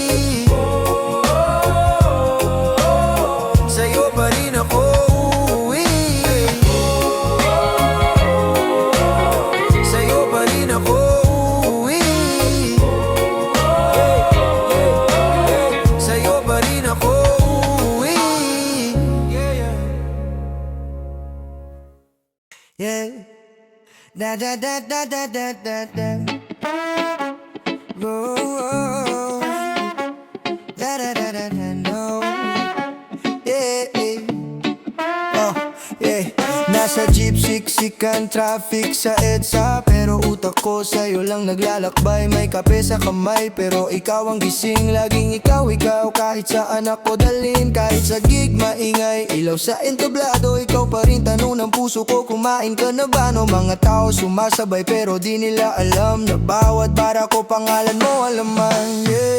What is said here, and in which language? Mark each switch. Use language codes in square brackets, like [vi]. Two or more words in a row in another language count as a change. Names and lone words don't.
[tl] Sa'yo pa rin ako uuwi. Sa'yo pa rin ako uuwi. Sa'yo pa rin ako uuwi. [en] Yeah. Da da da da da da da da. Oh, da da da da da no. Yeah, yeah. [tl] Nasa jeep, siksikan, traffic sa EDSA. Pero utak ko sa'yo lang naglalakbay. May kape sa kamay, pero ikaw ang gising. Laging ikaw, kahit saan ako dalhin. Kahit sa gig, maingay, ilaw sa entablado. Ikaw pa rin tanong ng puso ko, kumain ka na ba? No, mga tao sumasabay, pero di nila alam na bawat para ko pangalan mo alaman, yeah.